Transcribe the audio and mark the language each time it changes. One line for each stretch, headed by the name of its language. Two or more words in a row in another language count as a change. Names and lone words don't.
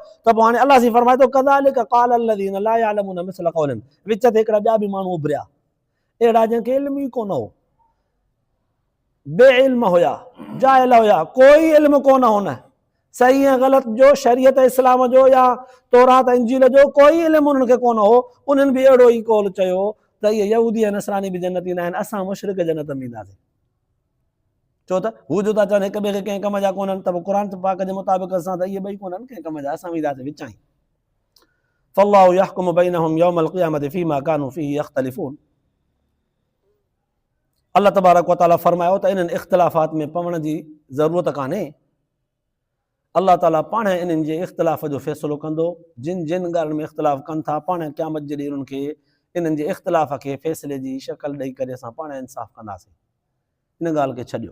Sindhi: त पोइ हाणे अलाह जी फरमाए थो
Arabic: كذلك قال الذين لا يعلمون مثل قولهم,
Sindhi: विच ते हिकिड़ा ॿिया बि माण्हू उभरिया, अहिड़ा जंहिंखे इल्म ई कोन हो, बे इल्म हुया, जाहिल हुया, कोई इल्म कोन हो, न सही ऐं ग़लति जो, शरीयत इस्लाम जो या तौरात इंजील जो कोई इल्म उन्हनि खे कोन हो। उन्हनि बि अहिड़ो ई कौल चयो त इहे यहूदी ऐं नसरानी बि जन्नती न आहिनि, असां मुशरिक जन्नत में ईंदासीं। छो त हू जो था चवनि हिक ॿिए खे कंहिं कम जा कोन्हनि, त पोइ क़ुरान पाक जे मुताबिक़ असां त इहे ॿई कोन्हनि कंहिं कम जा, असां वेंदासीं विचां ई।
Arabic: فالله يحكم بينهم يوم القيامة فيما كانوا فيه يختلفون.
Sindhi: अल्लाह
Arabic: تبارك وتعالى
Sindhi: फरमायो त इन्हनि इख़्तिलाफ़ात में पवण जी ज़रूरत कान्हे। अल्लाह ताला पाण इन्हनि जे इख़्तिलाफ़ जो फ़ैसिलो कंदो। जिन ॻाल्हियुनि में इख़्तिलाफ़ कनि था, पाण क़यामत जे ॾींहुं उन्हनि खे इन्हनि जे इख़्तिलाफ़ खे फ़ैसिले जी शक्ल ॾेई करे असां पाण इंसाफ़ कंदासीं। इन ॻाल्हि खे छॾियो।